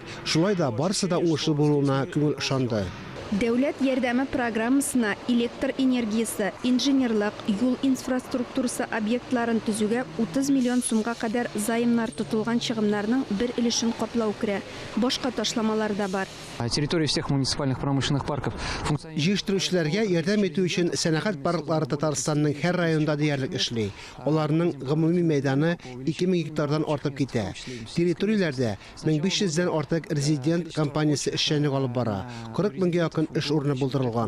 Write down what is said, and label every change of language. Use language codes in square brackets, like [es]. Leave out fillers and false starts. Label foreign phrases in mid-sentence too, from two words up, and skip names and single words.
[tt] Шулай да барысы да уңышлы булуына күңел ышанды. Дәүләт ярдәме программасына электр энергиясе, инженерлык, юл инфраструктурасы объектларын төзүгә 30 миллион сумга кадәр заемнар тотылган чыгымнарның бер өлешен каплау керә. Башка ташламалар да бар. [ru] Территория всех муниципальных промышленных парков функционирует. [tt] Җитештерүчеләргә ярдәм итү өчен сәнәгать парклары Татарстанның һәр районында диярлек эшли. Аларның гомуми мәйданы 2000 гектардан артып китә. Территорияләрдә 1500 дән артык резидент компаниясе эшчәнлек алып бара. 40 меңгә якын эш урыны булдырылган.